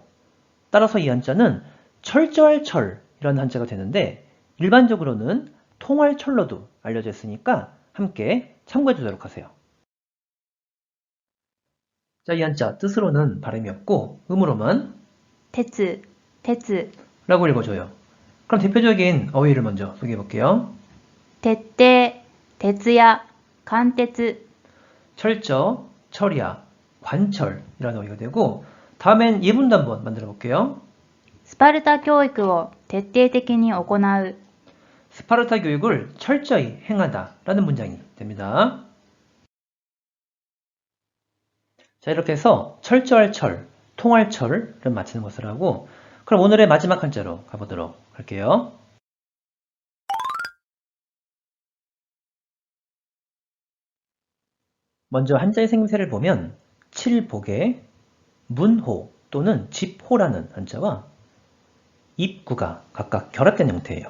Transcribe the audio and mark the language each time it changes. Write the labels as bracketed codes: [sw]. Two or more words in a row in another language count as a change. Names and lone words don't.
[ko] 따라서 이 한자는 철저할 철이라는 한자가 되는데 일반적으로는 통할 철로도 알려져 있으니까 함께 참고해 주도록 하세요. 자, 이 한자 뜻으로는 발음이 없고 음으로만 [ja] 鉄、鉄。 [ko] 라고 읽어줘요. 그럼 대표적인 어휘를 먼저 소개해 볼게요. [ja] 徹底、徹夜、貫徹。 [ko] 철저, 철야, 관철이라는 어휘가 되고 다음엔 예문도 한번 만들어 볼게요. [ja] スパルタ教育を徹底的に行う。 [ko] 스파르타 교육을 철저히 행하다 라는 문장이 됩니다. 자, 이렇게 해서 철저할 철, 통할 철을 맞추는 것을 하고 그럼 오늘의 마지막 한자로 가보도록 할게요. 먼저 한자의 생김새를 보면 칠복에 문호 또는 집호라는 한자와 입구가 각각 결합된 형태예요.